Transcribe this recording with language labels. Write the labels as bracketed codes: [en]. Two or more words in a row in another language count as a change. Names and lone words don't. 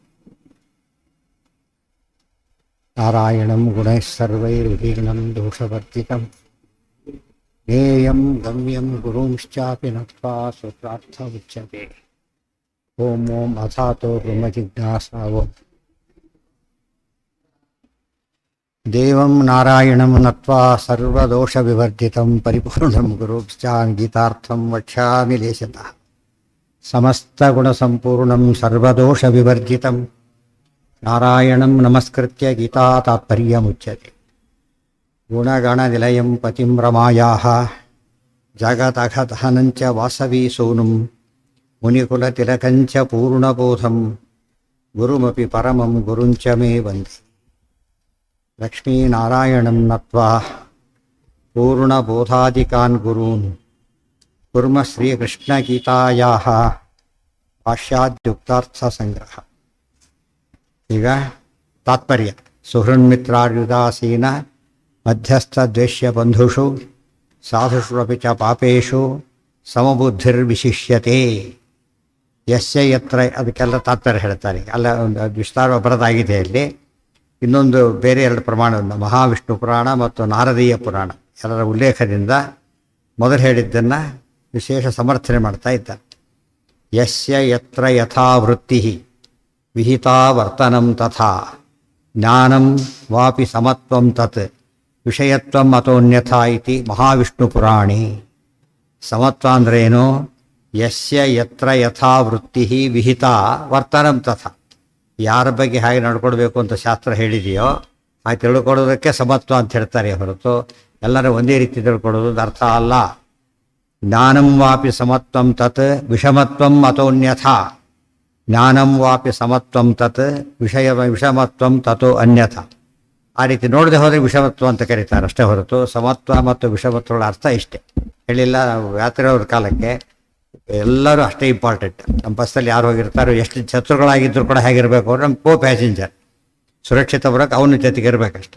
[sa] ನಾರಾಯಣಂ ಗುಣೈಃ ಸರ್ವೈರ್ವಿಘ್ನಂ ದೋಷವರ್ಜಿತಂ ಜ್ಞೇಯಂ ಗಮ್ಯಂ ಗುರುಂಶ್ಚಾಪಿ ನತ್ವಾ ಸುಪ್ರಾರ್ಥ ಉಚ್ಯತೆ. ಓಂ ಓಂ ಅಥಾತೋ ಬ್ರಹ್ಮ ಜಿಜ್ಞಾಸಾವೋ ದೇವಂ ನಾರಾಯಣಂ ನತ್ವಾ ಸರ್ವದೋಷ ವಿವರ್ಜಿತಂ ಪರಿಪೂರ್ಣಂ ಗುರುಶ್ಚಾನ್ ಗೀತಾರ್ಥಂ ವಕ್ಷ್ಯಾಮಿ ಲೇಶತಃ. ಸಮಸ್ತ ಗುಣ ಸಂಪೂರ್ಣಂ ಸರ್ವದೋಷ ವಿವರ್ಜಿತಂ ನಾರಾಯಣಂ ನಮಸ್ಕೃತ್ಯ ಗೀತಾ ತಾತ್ಪರ್ಯಮುಚ್ಯತೆ. ಗುಣಗಣ ನಿಲಯಂ ಪತಿಂ ರಮಾಯಾಃ ಜಗದಘದಹನಂಚ ವಾಸವಿ ಸೂನುಂ ಮುನಿಕುಲತಿಲಕಂಚ ಪೂರ್ಣಬೋಧಂ ಗುರುಮಪಿ ಪರಮಂ ಗುರುಂಚ ಮೇ ವಂದೇ. ಲಕ್ಷ್ಮೀನಾರಾಯಣಂ ನತ್ವಾ ಪೂರ್ಣಬೋಧಾದಿಕಾನ್ ಗುರೂನ್ ಕುರ್ಮ ಶ್ರೀಕೃಷ್ಣಗೀತಾಯಾಃ ಭಾಷ್ಯಾದ್ಯುಕ್ತಾರ್ಥ ಸಂಗ್ರಹ. [kn] ಈಗ ತಾತ್ಪರ್ಯ. [sa] ಸುಹೃನ್ಮಿತ್ರಾರ್ಯುದಾಸೀನ ಮಧ್ಯಸ್ಥ ದ್ವೇಷ್ಯ ಬಂಧುಷು ಸಾಧುಷ್ವಪಿ ಚ ಪಾಪೇಷು ಸಮಬುದ್ಧಿರ್ವಿಶಿಷ್ಯತೆ. ಯಸ್ಯ ಯತ್ರ, [kn] ಅದಕ್ಕೆಲ್ಲ ತಾತ್ಪರ್ಯ ಹೇಳ್ತಾರೆ. ಅಲ್ಲ ಒಂದು ವಿಸ್ತಾರ ಬರದಾಗಿದೆ ಇಲ್ಲಿ. ಇನ್ನೊಂದು ಬೇರೆ ಎರಡು ಪ್ರಮಾಣ, ಮಹಾವಿಷ್ಣು ಪುರಾಣ ಮತ್ತು ನಾರದೀಯ ಪುರಾಣ ಎಲ್ಲರ ಉಲ್ಲೇಖದಿಂದ ಮೊದಲು ಹೇಳಿದ್ದನ್ನು ವಿಶೇಷ ಸಮರ್ಥನೆ ಮಾಡ್ತಾ ಇದ್ದಾರೆ. [sa] ಯಸ್ಯ ಯತ್ರ ಯಥಾ ವೃತ್ತಿ ವಿಹಿತಾ ವರ್ತನಂ ತಥಾ ಜ್ಞಾನಂ ವಾಪಿ ಸಮತ್ವಂ ತತ್ ವಿಷಯತ್ವಂ ಅತೋನ್ಯಥಾ ಇತಿ ಮಹಾವಿಷ್ಣು ಪುರಾಣಿ. [kn] ಸಮತ್ವ ಅಂದ್ರೇನು? [sa] ಯಸ್ಯ ಯತ್ರ ಯಥಾ ವೃತ್ತಿ ವಿಹಿತ ವರ್ತನಂ ತಥಾ, [kn] ಯಾರ ಬಗ್ಗೆ ಹೇಗೆ ನಡ್ಕೊಳ್ಬೇಕು ಅಂತ ಶಾಸ್ತ್ರ ಹೇಳಿದೆಯೋ ಹಾಗೆ ತಿಳ್ಕೊಳ್ಳೋದಕ್ಕೆ ಸಮತ್ವ ಅಂತ ಹೇಳ್ತಾರೆ ಹೊರತು ಎಲ್ಲರೂ ಒಂದೇ ರೀತಿ ತಿಳ್ಕೊಳ್ಳೋದು ಅರ್ಥ ಅಲ್ಲ. [sa] ಜ್ಞಾನಂ ವಾಪಿ ಸಮತ್ವಂ ತತ್ ವಿಷಮತ್ವಂ ಅತೋನ್ಯಥಾ, ಜ್ಞಾನಂ ವಾಪಿ ಸಮತ್ವಂ ತತ್ ವಿಷಮತ್ವಂ ತಥೋ ಅನ್ಯಥಾ. [kn] ಆ ರೀತಿ ನೋಡದೆ ಹೋದರೆ ವಿಷಮತ್ವ ಅಂತ ಕರೀತಾರೆ ಅಷ್ಟೇ ಹೊರತು ಸಮತ್ವ ಮತ್ತು ವಿಷಮತ್ವಗಳ ಅರ್ಥ ಇಷ್ಟೇ ಹೇಳಿಲ್ಲ. ಯಾತ್ರೆಯವ್ರ ಕಾಲಕ್ಕೆ ಎಲ್ಲರೂ ಅಷ್ಟೇ ಇಂಪಾರ್ಟೆಂಟ್. ನಮ್ಮ ಬಸ್ಸಲ್ಲಿ ಯಾರು ಹೋಗಿರ್ತಾರೋ, ಎಷ್ಟು ಶತ್ರುಗಳಾಗಿದ್ದರೂ ಕೂಡ ಹೇಗಿರಬೇಕು ಅವ್ರು ನಮ್ಮ ಪ್ಯಾಸೆಂಜರ್ ಸುರಕ್ಷಿತ ಬರೋಕ್ಕೆ ಅವನ ಜೊತೆಗೆ ಇರಬೇಕಷ್ಟೆ.